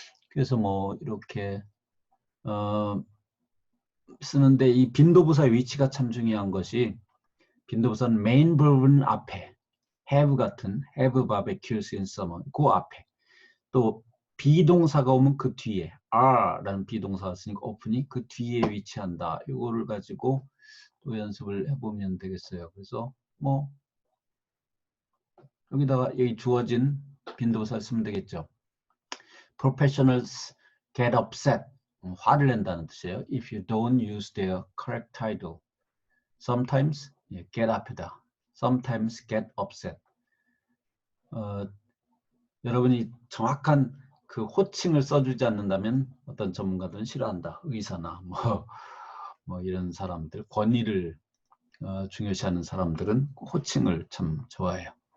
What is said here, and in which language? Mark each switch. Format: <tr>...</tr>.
<ko>그래서 뭐 이렇게 쓰는데 이 빈도부사의 위치가 참 중요한 것이 빈도부사는 메인 verb은 앞에 have 같은 have barbecues in summer 그 앞에 또 비동사가 오면 그 뒤에 are라는 비동사가 있으니까 open이 그 뒤에 위치한다. 이거를 가지고 또 연습을 해보면 되겠어요. 그래서 뭐 여기다가 여기 주어진 빈도부사를 쓰면 되겠죠.</ko> <en>Professionals get upset.</en> <ko>화를 낸다는 뜻이에요.</ko> <en>If you don't use their correct title. Sometimes get up다. Sometimes get upset.</en> <ko>여러분이 정확한 그 호칭을 써주지 않는다면 어떤 전문가들은 싫어한다. 의사나 뭐 이런 사람들, 권위를 중요시하는 사람들은 호칭을 참 좋아해요.</ko>